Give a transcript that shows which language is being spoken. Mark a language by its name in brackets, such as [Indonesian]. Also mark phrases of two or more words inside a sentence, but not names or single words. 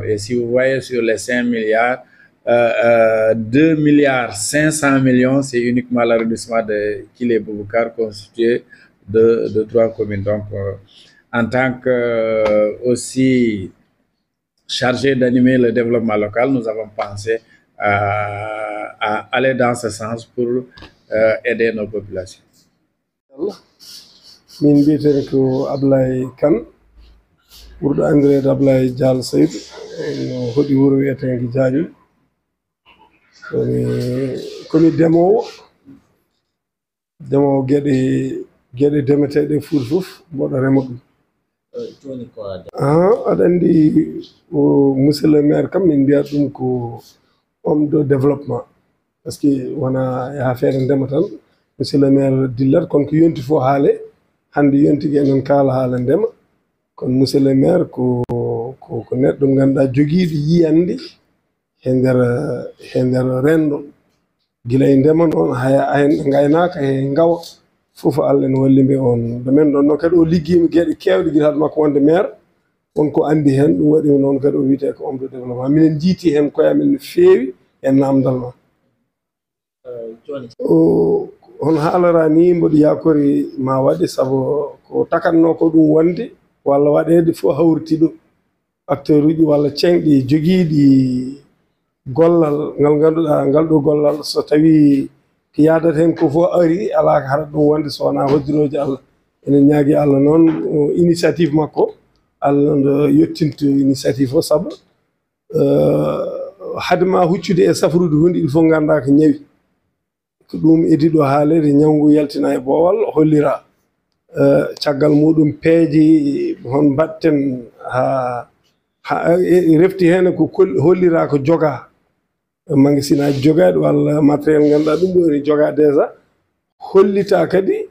[French] Et si vous voyez sur les 5 milliards, 2 milliards 500 millions, c'est uniquement l'arrondissement de Thily-Boubacar, constitué de 3 communes. Donc, en tant que aussi chargé d'animer le développement local, nous avons pensé à aller dans ce sens pour aider nos populations. [Fula] Min mbiyetee ko Ablaye Kane, ɓurɗo anndireede Ablaye Dial Seydou, no hoɗi wuro wiyeteende Diagne. Komi demoowo geɗe demeteeɗe Fuuta fof mboɗo rema ɗum. Aɗa anndi [French] monsieur le maire [Fula] kam min mbiyata ɗum ko [French] homme de développement, par ce que [Fula] wona e affaire ndema tan [French] monsieur le maire [Fula] dillata, kono ko yonti fof haale. Hannde yontigui enen kaala haala ndema, kono [French] monsieur le maire [Fula] ko neɗɗo ngannduɗaa jogiiɗo yiyande e nder renndo, gila e ndema noon haya gaynaaka e ngawa fof Allah en wallimbe on domaine ɗon noon kadi o liggiima geɗe keewɗe gila haade makko wonde maire wonko anndi heen ɗum waɗi noon kadi o wiyetee ko [French] homme de développement [Fula] minen jiitii heen koye amen no feewi e naamdal ma hono haalora ni mboɗo yakori ma waɗi sabu ko takatno ko ɗum wonde walla waɗeede fof hawriti ɗum acteur uji walla ceŋɗi jogiiɗi gollal ngal ngannduɗaa ngal ɗo gollal so tawii ko yaadata heen ko fof ari alaa ko haɗata ɗum wonde so wonaa hoddirooji Allah enen ñaagi Allah noon initiative makko Allah ndo yettinto initiative o sabu hade ma huccude e safrude hunde [French] il faut [Fula] nganndaa ko ñawi ko ɗum idi ɗo haalede ñawngu yaltina e boowal hollira caggal muɗum peeji hon mbaɗten ha refti heen ko hollira ko jogaa magasin aji jogaaɗi walla matériel ngannduɗaa ɗum ɗo ene jogaa déjà hollita kadi